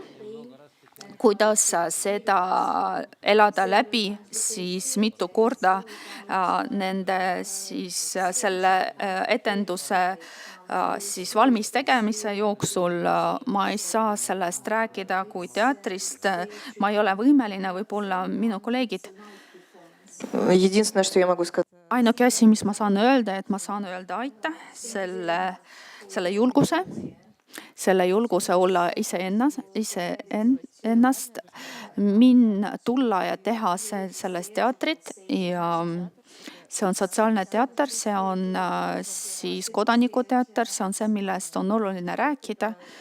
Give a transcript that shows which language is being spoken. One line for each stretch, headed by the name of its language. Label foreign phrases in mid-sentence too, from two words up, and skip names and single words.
Estonian: Kuidas seda elada läbi siis mitu korda nende siis selle etenduse siis valmis tegemise jooksul. Ma ei saa sellest rääkida kui teatrist. Ma ei ole võimeline, võib-olla minu kolleegid.
Russian: Единственное, что я могу сказать.
Estonian: Ainuke asi, mis ma saan öelda, et ma saan öelda aitäh selle julguse olla iseennast, tulla ja teha sellest teatrit. Ja see on sotsiaalne teater, see on siis kodanikuteater, see on see, millest on oluline rääkida.